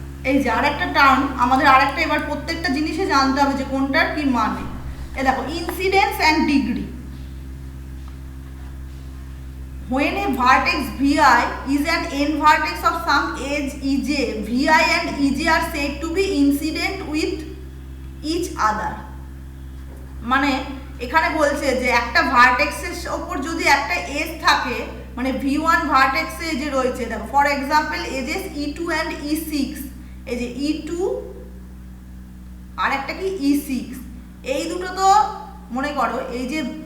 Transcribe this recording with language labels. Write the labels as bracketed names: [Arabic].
[Bangla] এই যে আরেকটা টার্ম আমাদের আরেকটা, এবার প্রত্যেকটা জিনিসে জানতে হবে যে কোনটার কি মানে। এ দেখো incidence and degree. [English] When a vertex VI is an n vertex of some edge EJ, VI and EJ are said to be incident with each other. [Bangla] মানে এখানে বলছে যে একটা ভার্টেক্সের ওপর যদি একটা এজ থাকে, মানে V1 ভার্টেক্সে যে রয়েছে, দেখো for example edges E2 and E6, এই যে E2 আর একটা কি E6, এই দুটো তো মনে করো এই যে